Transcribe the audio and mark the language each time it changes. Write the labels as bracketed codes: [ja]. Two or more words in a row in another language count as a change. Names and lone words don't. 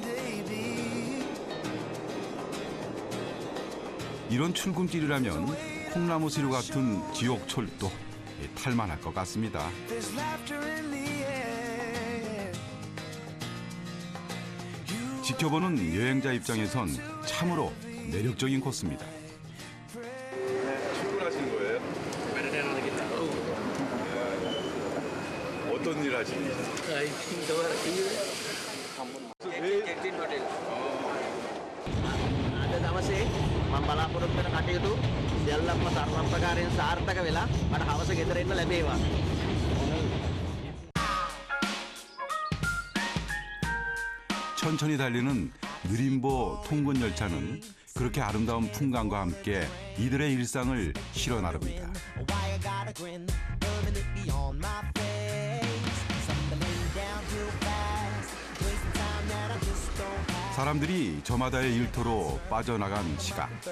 [ko] 이런 출근길이라면 콩나무 시루 같은 지옥철도 탈만할 것 같습니다. 지켜보는 여행자 입장에선 참으로 매력적인 코스입니다. 출근하신 거예요? 어떤 일 하시는 거예요? [si] අද දවසේ මම බලාපොරොත්තු වෙන කටයුතු සියල්ලක්ම සර්ව ප්‍රකාරයෙන් සාර්ථක වෙලා මට හවස ගෙදර එන්න ලැබේවා. [ko] 천천히 달리는 느림보 통근 열차는 그렇게 아름다운 풍광과 함께 이들의 일상을 실어 나릅니다. 사람들이 저마다의 일터로 빠져나간 시각.